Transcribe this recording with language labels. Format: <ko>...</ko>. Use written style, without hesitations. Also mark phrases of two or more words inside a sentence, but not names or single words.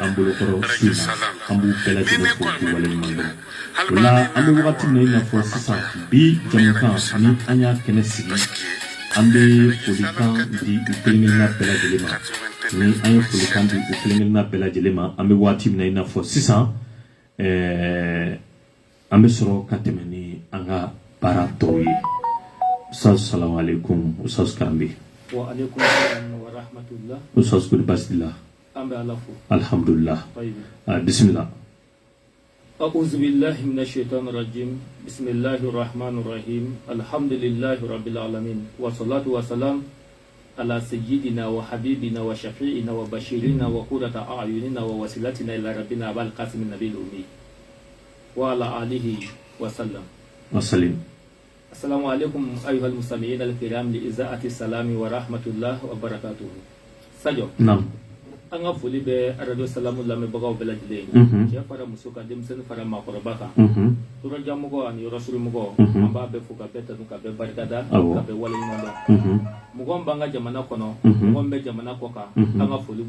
<bm>an bolokɔrɔ su in na an b'u bɛɛ lajɛlen fo k'u waleɲuman dɔn o la an bɛ wagati min na i n'a fɔ sisan bi jamukan ni an y'a kɛnɛ sigi an bɛ folikan di u kelen-kelenna bɛɛ lajɛlen ma ni an ye folikan di u kelen-kelenna bɛɛ lajɛlen ma an bɛ wagati min na i n'a fɔ sisan an bɛ sɔrɔ ka tɛmɛ ni an ka baara tɔw ye Ustaz</bm> <ar>سلام عليكم</ar> <bm>Ustaz Karambe</bm> <ar>وعليكم السلام ورحمة الله Ustaz kuli basila</ar> <bm>an bɛ Ala fo</bm> <ar>الحمد لله بسم الله أعوذ بالله من الشيطان الرجيم بسم الله الرحمن الرحيم الحمد لله رب العالمين والصلاة والسلام على سيدنا وحبيبنا وشفيعنا وبشيرنا وقرة أعيننا ووسيلتنا إلى ربنا أبا القاسم النبي الأمي وعلى آله وسلم وسلم السلام عليكم أيها المستمعين الكرام لإذاعة السلام ورحمة الله وبركاته سجو نعم</ar> <bm>an ka foli bɛ radio salamu lamɛnbagaw bɛɛ lajɛlen cɛ fara muso ka denmisɛnnin fara maakɔrɔba kan yɔrɔjanmɔgɔ ani yɔrɔsurumɔgɔ an b'a bɛɛ fo ka bɛɛ tanu ka bɛɛ barikada ka bɛɛ waleɲuman dɔn mɔgɔ min b'an ka jamana kɔnɔ mɔgɔ min bɛ jamana kɔ kan an ka foli</bm>